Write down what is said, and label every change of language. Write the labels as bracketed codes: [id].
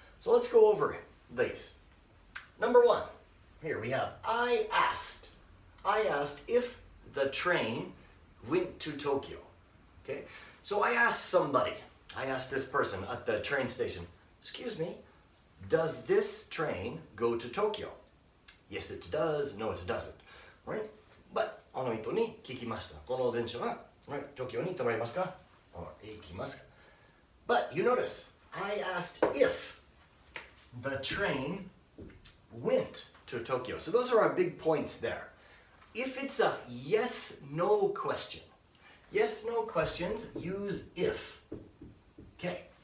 [en] So let's go over these. Number one, here we have, I asked if the train went to Tokyo. Okay, so I asked somebody, I asked this person at the train station, excuse me, does this train go to Tokyo? Yes, it does. No, it doesn't. Right? But [ja] あの人に聞きました。この電車は、東京に止まりますか？行きますか？ [en] But you notice, I asked if the train went to Tokyo. So those are our big points there. If it's a yes-no question, yes-no questions use if. Okay.